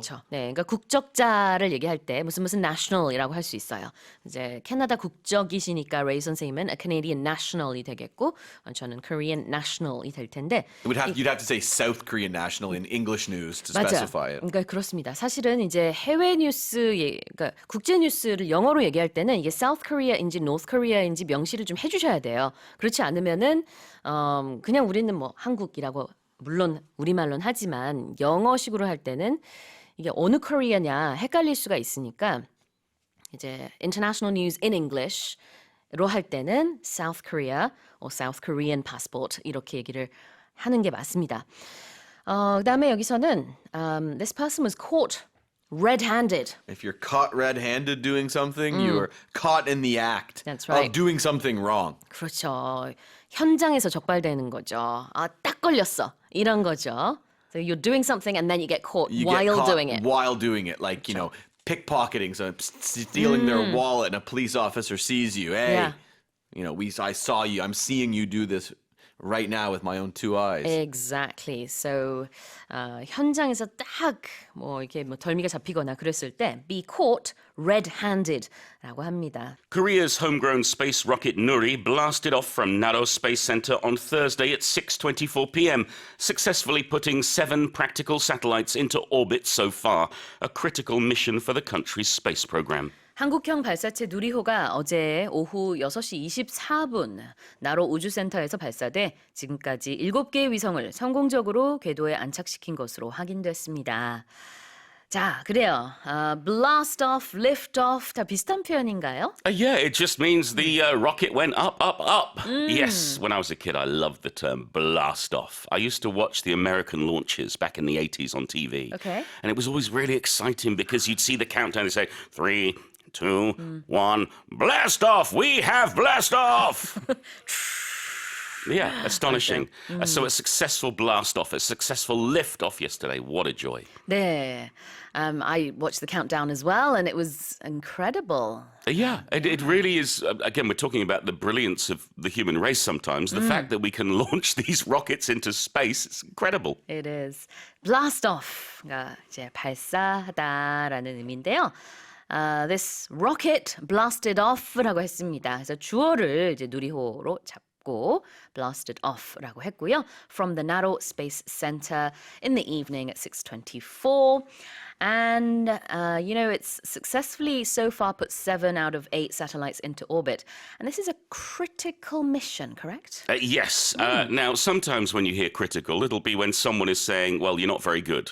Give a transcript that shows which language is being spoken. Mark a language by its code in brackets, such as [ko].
[ko] 그렇죠. 네, 그러니까 국적자를 얘기할 때 무슨 national이라고 할 수 있어요. 이제 캐나다 국적이시니까 레이 선생님은 [en] a Canadian national [ko] 이 되겠고 저는 [en] Korean national [ko] 이 될 텐데. [en] You'd have to say South Korean national in English news to [ko] 맞아요. [en] specify it. [ko] 그러니까 그렇습니다. 사실은 이제 해외 뉴스, 그러니까 국제 뉴스를 영어로 얘기할 때는 이게 South Korea인지 North Korea인지 명시를 좀 해주셔야 돼요. 그렇지 않으면은 그냥 우리는 뭐 한국이라고 물론 우리말로는 하지만 영어식으로 할 때는 이게 어느 코리아냐 헷갈릴 수가 있으니까 이제 [en] International News in English [ko] 로 할 때는 [en] South Korea or South Korean passport [ko] 이렇게 얘기를 하는 게 맞습니다. 그다음에 여기서는 [en] this person was caught red-handed. If you're caught red-handed doing something, you are caught in the act That's right. of doing something wrong. [ko] 그렇죠. 현장에서 적발되는 거죠. 딱 걸렸어. 이런 거죠. [en] So you're doing something and then you get caught You while get caught doing it. while doing it, like, you know, pickpocketing, so stealing their wallet and a police officer sees you. Hey, Yeah. you know, I saw you. I'm seeing you do this right now with my own two eyes. Exactly. [ko] So 현장에서 딱 이렇게 덜미가 잡히거나 그랬을 때 [en] be caught red-handed [ko] 라고 합니다. [en] Korea's homegrown space rocket Nuri blasted off from Naro Space Center on Thursday at 6:24 p.m., successfully putting 7 practical satellites into orbit so far, a critical mission for the country's space program. [ko] 한국형 발사체 누리호가 어제 오후 6시 24분 나로 우주센터에서 발사돼 지금까지 7개의 위성을 성공적으로 궤도에 안착시킨 것으로 확인됐습니다. 자, 그래요. [en] blast off, lift off [ko] 다 비슷한 표현인가요? [en] Yeah, it just means the rocket went up, up, up. Yes, when I was a kid, I loved the term blast off. I used to watch the American launches back in the 80s on TV. Okay. And it was always really exciting because you'd see the countdown and say, 3, 2, 1, blast off! We have blast off! Yeah, astonishing. So a successful blast off, a successful lift off yesterday. What a joy. [ko] 네. [en] I watched the countdown as well and it was incredible. Yeah, it really is. Again, we're talking about the brilliance of the human race sometimes. The fact that we can launch these rockets into space, it's incredible. It is. [ko] blast off가 이제 발사하다라는 의미인데요. [en] This rocket blasted off라고 [ko] 했습니다. 그래서 주어를 이제 누리호로 잡고 [en] blasted off [ko] 라고 했고요. [en] From the Naro Space Center in the evening at 6:24. And, it's successfully so far put 7 out of 8 satellites into orbit. And this is a critical mission, correct? Yes. Now, sometimes when you hear critical, it'll be when someone is saying, well, you're not very good.